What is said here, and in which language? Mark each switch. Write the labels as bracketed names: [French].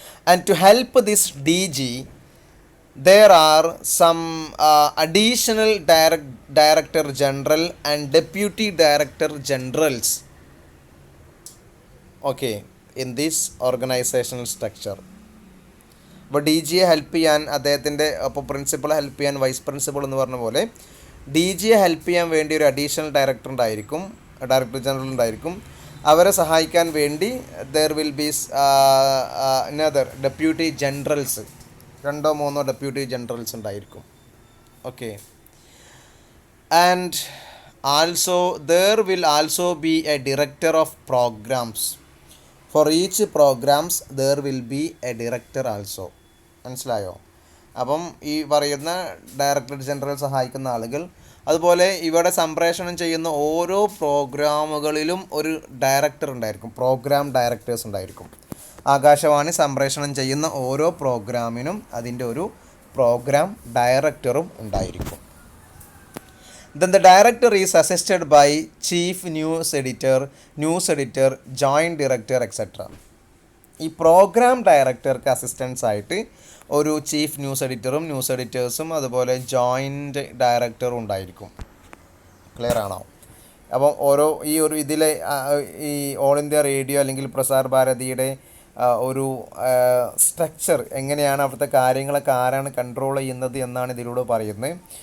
[English] And to help this DG, there are some additional Director General and Deputy Director Generals, okay, in this organizational structure. [Malayalam] അപ്പോൾ D ജിയെ help ചെയ്യാൻ അദ്ദേഹത്തിൻ്റെ അപ്പോൾ പ്രിൻസിപ്പളെ help ചെയ്യാൻ vice principal എന്ന് പറഞ്ഞ പോലെ D ജിയെ help ചെയ്യാൻ വേണ്ടി ഒരു അഡീഷണൽ ഡയറക്ടർ ജനറൽ ഉണ്ടായിരിക്കും. അവരെ സഹായിക്കാൻ വേണ്ടി [English] there will be another deputy generals, [Malayalam] 2-3 deputy generals ഉണ്ടായിരിക്കും. [English] Okay, and also there will also be a director of programmes. For each programmes there will be a director also. [Malayalam] മനസ്സിലായോ? അപ്പം ഈ പറയുന്ന director general സഹായിക്കുന്ന ആളുകൾ, അതുപോലെ ഇവിടെ സംപ്രേഷണം ചെയ്യുന്ന ഓരോ പ്രോഗ്രാമുകളിലും ഒരു ഡയറക്ടർ ഉണ്ടായിരിക്കും, പ്രോഗ്രാം ഡയറക്ടേഴ്സ് ഉണ്ടായിരിക്കും. ആകാശവാണി സംപ്രേഷണം ചെയ്യുന്ന ഓരോ പ്രോഗ്രാമിനും അതിൻ്റെ ഒരു പ്രോഗ്രാം ഡയറക്ടറും ഉണ്ടായിരിക്കും. [English] Then the director is assisted by chief news editor, joint director, etc. [Malayalam] ഈ പ്രോഗ്രാം ഡയറക്ടർക്ക് അസിസ്റ്റൻസ് ആയിട്ട് ഒരു ചീഫ് ന്യൂസ് എഡിറ്റേഴ്സും അതുപോലെ ജോയിൻറ്റ് ഡയറക്ടറും ഉണ്ടായിരിക്കും. ക്ലിയർ ആണോ? അപ്പം ഈ ഒരു ഇതിലെ ഈ ഓൾ ഇന്ത്യ റേഡിയോ അല്ലെങ്കിൽ പ്രസാർ ഭാരതിയുടെ ഒരു സ്ട്രക്ചർ എങ്ങനെയാണ്, അവിടുത്തെ കാര്യങ്ങളൊക്കെ ആരാണ് കൺട്രോൾ ചെയ്യുന്നത് എന്നാണ് ഇതിലൂടെ പറയുന്നത്.